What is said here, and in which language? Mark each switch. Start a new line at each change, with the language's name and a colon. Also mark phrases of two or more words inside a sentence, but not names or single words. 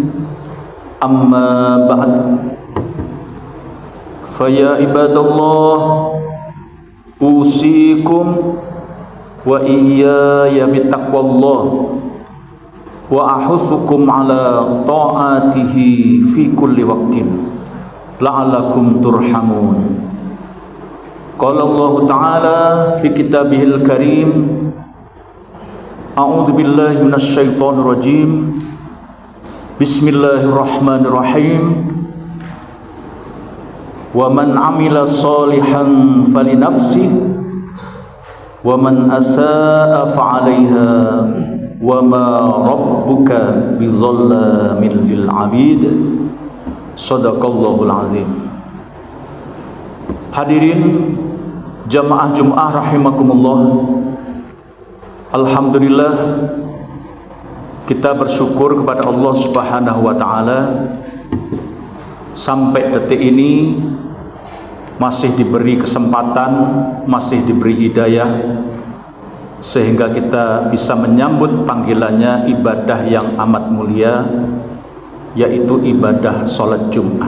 Arabic: أما بعد، فيا عباد الله أوصيكم وإياي بتقوى الله وأحثكم على طاعته في كل وقت لعلكم ترحمون. قال الله تعالى في كتابه الكريم، أعوذ بالله من الشيطان الرجيم. Bismillahirrahmanirrahim. ومن عمل صالحا فلنفسه ومن أساء فعليها وما ربك بظلام للعبيد. صدق الله العظيم.
Indonesian: Hadirin jamaah Jumat rahimakumullah. Alhamdulillah, kita bersyukur kepada Allah
Arabic: سبحانه وتعالى
Indonesian: sampai detik ini masih diberi kesempatan, masih diberi hidayah sehingga kita bisa menyambut panggilannya ibadah yang amat mulia, yaitu ibadah sholat Jumat.